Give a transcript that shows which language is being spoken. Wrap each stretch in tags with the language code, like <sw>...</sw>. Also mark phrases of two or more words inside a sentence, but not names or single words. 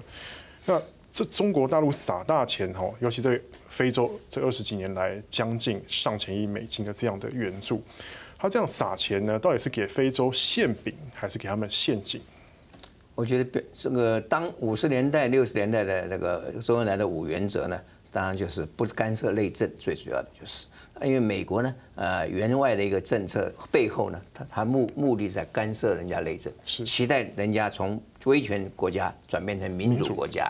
<zh>那這中國大陸撒大錢哈，尤其對非洲這20幾年來將近上千億美金的這樣的援助，他這樣撒錢呢，到底是給非洲餡餅，還是給他們陷阱？我覺得這個當50年代、60 年代的那個周恩來的5原則呢，當然就是不干涉內政，最主要的就是，因為美國呢，援外的一個政策背後呢，它目的在干涉人家內政，期待人家從威权国家转变成民主国家，</zh>